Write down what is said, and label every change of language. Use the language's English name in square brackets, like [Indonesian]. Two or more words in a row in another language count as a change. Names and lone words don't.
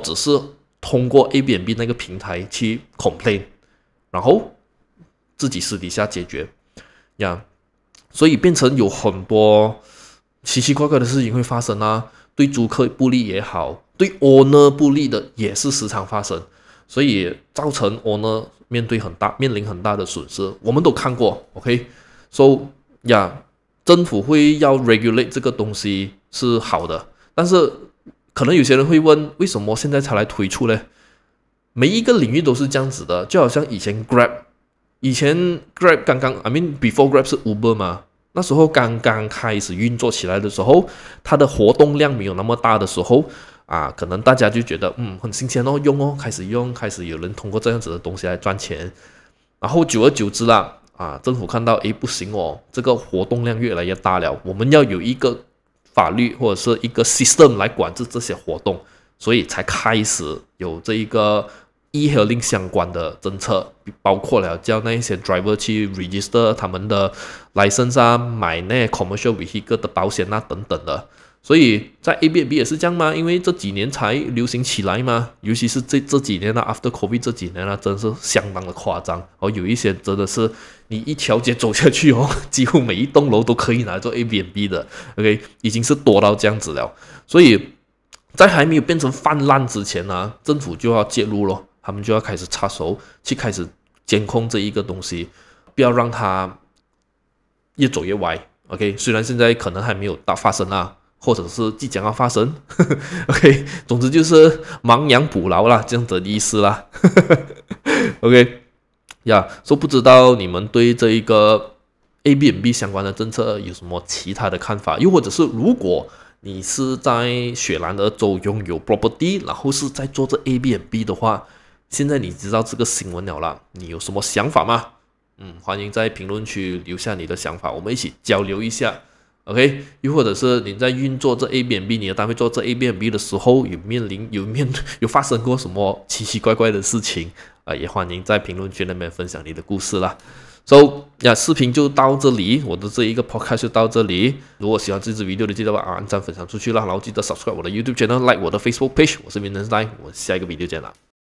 [Chinese] 只是通過 Airbnb 那個平台去 complain， 然後自己私底下解決呀，所以變成有很多奇奇怪怪的事情會發生啊，對租客不利也好，對 owner 不利的也是時常發生，所以造成 owner 面臨很大的損失，我們都看過 ， [English] OK，so [Chinese] 呀。政府會要 regulate 這個東西是好的，但是可能有些人會問，為什麼現在才來推出呢？每一個領域都是這樣子的，就好像以前 Grab 剛剛 [English] I mean before Grab [Chinese] 是 Uber 嘛，那時候剛剛開始運作起來的時候，它的活動量沒有那麼大的時候可能大家就覺得很新鮮哦，開始有人通過這樣子的東西來賺錢，然後久而久之啦。政府看到不行哦，這個活動量越來越大了，我們要有一個法律或者是一個 system 來管制這些活動，所以才開始有這一個 e-hailing 相關的政策，包括了叫那些 driver 去 register 他們的 license 啊，買那 [English] commercial vehicle [Chinese] 的保險啊等等的。所以在 Airbnb 也是這樣嘛，因為這幾年才流行起來嘛，尤其是這幾年 [English] after COVID [Chinese] 這幾年真是相當的誇張。有一些真的是你一條街走下去幾乎每一棟樓都可以拿來做 Airbnb 的 ，OK， 已經是多到這樣子了。所以在還沒有變成泛濫之前政府就要介入咯，他們就要開始插手去開始監控這一個東西，不要讓它越走越歪。OK， 雖然現在可能還沒有發生或者是即將要發生，OK， 總之就是亡羊補牢啦，這樣子的意思啦，OK， 所以不知道你們對這一個 Airbnb 相關的政策有什麼其他的看法？又或者是如果你是在雪蘭莪州擁有 property， 然後是在做這 Airbnb 的話，現在你知道這個新聞了啦，你有什麼想法嗎？歡迎在評論區留下你的想法，我們一起交流一下。OK， 又或者是你在運作這 Airbnb， 你的單位做這 Airbnb 的時候，有發生過什麼奇奇怪怪的事情也歡迎在評論區那邊分享你的故事啦。So，視頻就到這裡，我的這一個 podcast 就到這裡。如果喜歡這支 video 的，記得把按讚分享出去啦，然後記得 subscribe 我的 [English] YouTube channel， [Chinese] like 我的 [English] Facebook page。 [Chinese] 我是 Vincent Lai，我們下一個 video 見啦。